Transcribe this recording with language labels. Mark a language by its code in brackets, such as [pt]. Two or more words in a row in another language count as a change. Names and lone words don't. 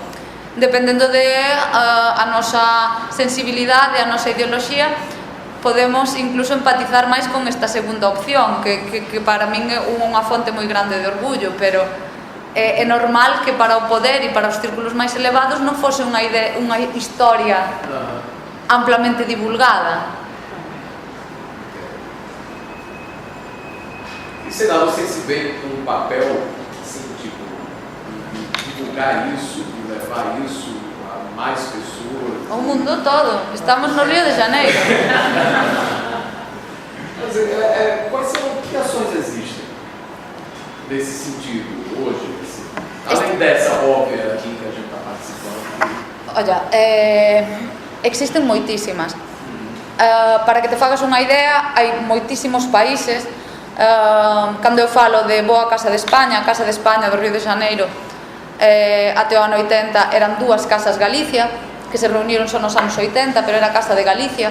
[gl] Dependendo de a nosa sensibilidade, a nosa ideoloxía, podemos incluso empatizar máis con esta segunda opción, que para min é unha fonte moi grande de orgullo, pero é normal que para o poder e para os círculos máis elevados non fose unha historia amplamente divulgada. [pt] E será você se vê com um papel, assim, tipo, divulgar isso, de levar isso a mais pessoas? O mundo todo. Estamos no Rio de Janeiro. Mas, quais são, que ações existem nesse sentido hoje? Além dessa óbvia aqui que a gente está participando. [gl] Olha, existen moitísimas. Para que te fagas unha idea, hai moitísimos países. Cando eu falo de Boa Casa de España, a Casa de España do Río de Janeiro, até o ano 80 eran dúas Casas Galicia, que se reuniron só nos anos 80, pero era a Casa de Galicia.